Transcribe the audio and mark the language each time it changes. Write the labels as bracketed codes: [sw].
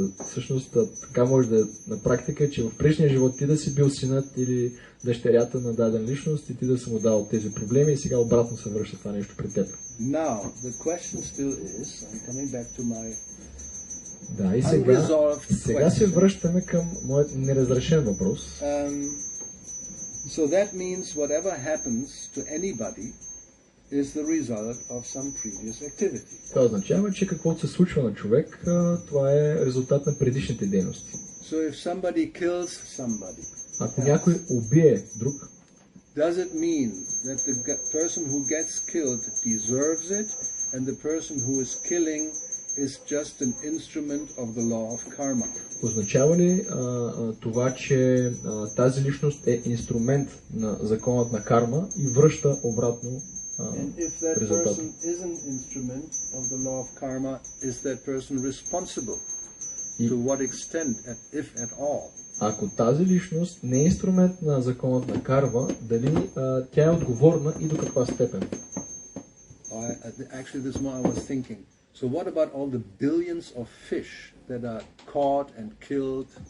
[bg] Всъщност така може да на практика, че в предишния живот ти да си бил синът или дъщерята на даден личност и ти да си му дал тези проблеми и сега обратно се връща това нещо при теб. [en] Now the question still is, I'm coming back to my. [bg] Да, и сега се връщаме към моят неразрешен въпрос. [en] So that means whatever happens to anybody is the result of some previous activity. [bg] Това означава, че каквото се случва на човек, това е резултат на предишните дейности. [en] So if somebody kills somebody, [bg] ако някой убие друг, [en] does it mean that the person who gets killed deserves it and the person who is killing is just an instrument of the law of karma? [bg] Означава ли това, че тази личност е инструмент на законът на карма и връща обратно резултата? [en] And if that person is an instrument of the law of karma, is that person responsible? To what extent, if at all? [bg] Ако тази личност не е инструмент на законът на карма, дали тя е отговорна и до каква степен? [en] Actually, this morning I was thinking. So what about all the billions of fish that are caught and killed?